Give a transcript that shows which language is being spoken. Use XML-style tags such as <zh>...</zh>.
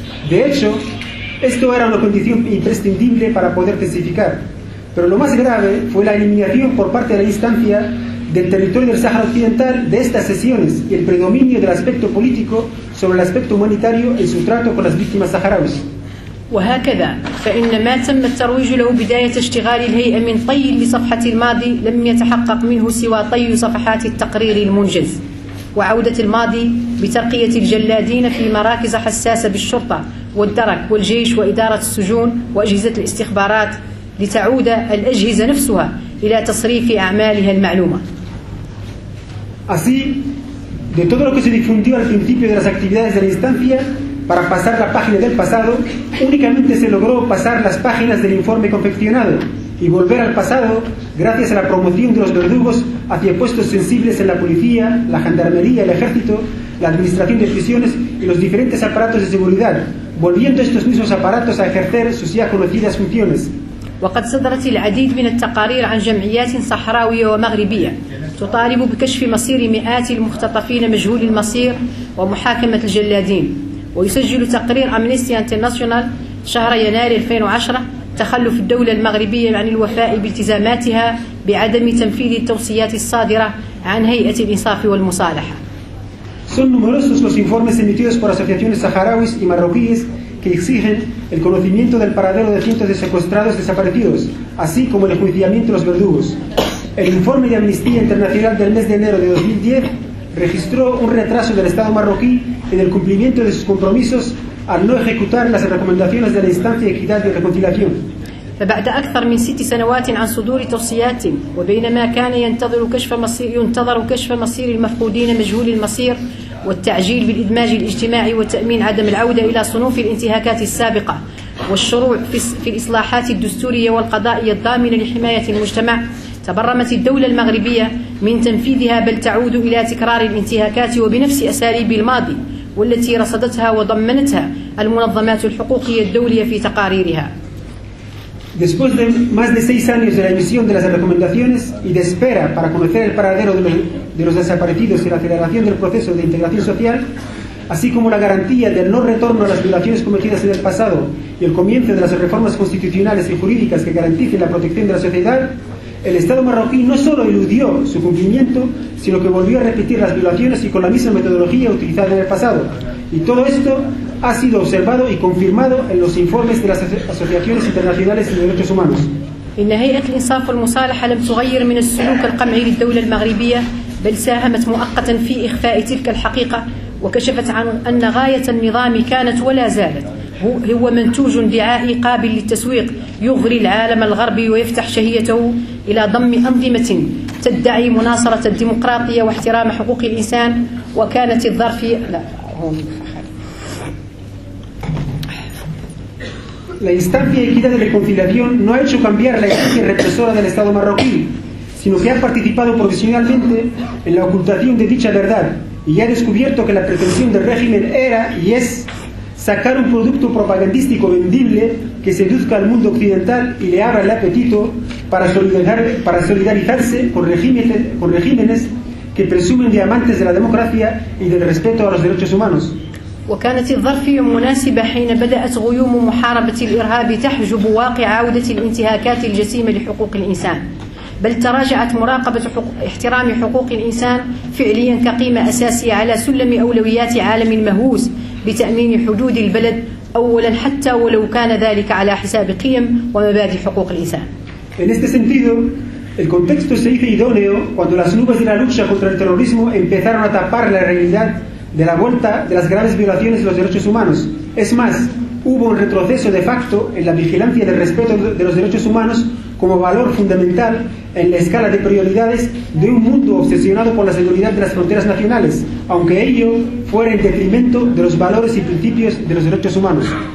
<es>De hecho, esto era una condición imprescindible para poder testificar. Pero lo más grave fue la eliminación por parte de la instancia del territorio del Sáhara Occidental de estas sesiones y el predominio del aspecto político sobre el aspecto humanitario en su trato con las víctimas saharauis.</es> <ar>وهكذا فإن ما تم الترويج له بداية اشتغال الهيئة من طي لصفحة الماضي لم يتحقق منه سوى طي صفحات التقرير المنجز وعودة الماضي بترقية الجلادين في مراكز حساسة بالشرطة والدرك والجيش وإدارة السجون وأجهزة الاستخبارات لتعود الأجهزة نفسها إلى تصريف أعمالها المعلومة.</ar> <es>Así, de todo lo que se difundió al principio de las actividades de la instancia, para pasar la página del pasado, únicamente se logró pasar las páginas del informe confeccionado y volver al pasado gracias a la promoción de los verdugos hacia puestos sensibles en la policía, la gendarmería, el ejército, la administración de prisiones y los diferentes aparatos de seguridad, volviendo estos mismos aparatos a ejercer sus ya conocidas funciones.</es> <ar>وقد صدرت العديد من التقارير عن جمعيات صحراوية ومغربية تطالب بكشف مصير مئات المختطفين مجهول المصير ومحاكمة الجلادين. ويسجل تقرير أمنيستي انترناشونال شهر يناير 2010 تخلف الدولة المغربية عن الوفاء بالتزاماتها بعدم تنفيذ التوصيات الصادرة عن هيئة الإنصاف والمصالحة.</ar> <es>Son numerosos los informes emitidos por asociaciones saharauis y marroquíes que exigen el conocimiento del paradero de cientos de secuestrados desaparecidos, así como el enjuiciamiento de los verdugos. El informe de Amnistía Internacional del mes de enero de 2010 registró un retraso del Estado marroquí en el cumplimiento de sus compromisos al no ejecutar las recomendaciones de la Instancia de Equidad y Reconciliación.</es> <ar>فبعد أكثر من ست سنوات عن صدور توصيات وبينما كان ينتظر كشف مصير المفقودين مجهول المصير والتعجيل بالإدماج الاجتماعي وتأمين عدم العودة إلى صنوف الانتهاكات السابقة والشروع في الإصلاحات الدستورية والقضائية الضامنة لحماية المجتمع تبرمت الدولة المغربية من تنفيذها بل تعود إلى تكرار الانتهاكات وبنفس أساليب الماضي والتي رصدتها وضمنتها المنظمات الحقوقية الدولية في تقاريرها.</ar> <es>Después de más de 6 años de la emisión de las recomendaciones y de espera para conocer el paradero de los desaparecidos y la aceleración del proceso de integración social, así como la garantía del no retorno a las violaciones cometidas en el pasado y el comienzo de las reformas constitucionales y jurídicas que garanticen la protección de la sociedad, el Estado marroquí no solo eludió su cumplimiento, sino que volvió a repetir las violaciones y con la misma metodología utilizada en el pasado. Y todo esto ha sido observado y confirmado en los informes de las asociaciones internacionales de derechos humanos.</es> <ar>إن هيئة الإنصاف والمصالحة لم تغير من السلوك القمعي للدولة المغربية، بل ساهمت مؤقتا في إخفاء تلك الحقيقة، وكشفت عن أن غاية النظام كانت ولا زالت هو منتوج دعائي قابل للتسويق يغري العالم الغربي ويفتح شهيته إلى ضم أنظمة تدعي مناصرة الديمقراطية واحترام حقوق الإنسان وكانت الظرفية لا هم</ar> <es>La instancia de equidad y reconciliación no ha hecho cambiar la esencia represora del Estado marroquí, sino que ha participado profesionalmente en la ocultación de dicha verdad y ha descubierto que la pretensión del régimen era y es sacar un producto propagandístico vendible que seduzca al mundo occidental y le abra el apetito para solidarizarse con regímenes que presumen de amantes de la democracia y del respeto a los derechos humanos.</es> <ar>وكانت الظرفية مناسبة حين بدأت غيوم محاربة الإرهاب تحجب واقع عودة الانتهاكات الجسيمة لحقوق الإنسان بل تراجعت مراقبة احترام حقوق الإنسان فعليا كقيمة أساسية على سلم أولويات عالم مهووس بتأمين حدود البلد أولا حتى ولو كان ذلك على حساب قيم ومبادئ حقوق الإنسان.</ar> <es>En este sentido, el contexto se hizo idóneo cuando las nubes de la lucha contra el terrorismo empezaron a tapar la realidad de la vuelta de las graves violaciones de los derechos humanos. Es más, hubo un retroceso de facto en la vigilancia del respeto de los derechos humanos como valor fundamental en la escala de prioridades de un mundo obsesionado por la seguridad de las fronteras nacionales, aunque ello fuera en detrimento de los valores y principios de los derechos humanos.</es>